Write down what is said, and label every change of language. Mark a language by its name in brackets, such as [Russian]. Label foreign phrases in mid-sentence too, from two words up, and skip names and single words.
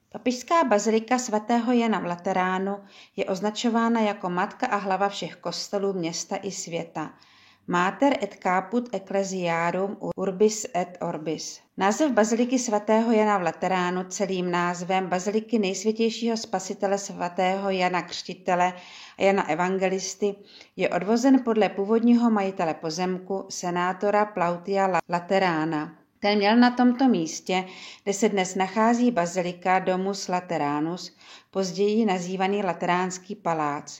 [Czech] Papežská bazilika svatého Jana v Lateránu je označována jako matka a hlava všech kostelů města i světa. [Latin] Mater et caput ecclesiarum urbis et orbis. [Czech] Název baziliky svatého Jana v Lateránu celým názvem baziliky nejsvětějšího spasitele svatého Jana Křtitele a Jana Evangelisty je odvozen podle původního majitele pozemku, senátora Plautia Laterána. Ten měl na tomto místě, kde se dnes nachází bazilika Domus Lateranus, později nazývaný Lateránský palác.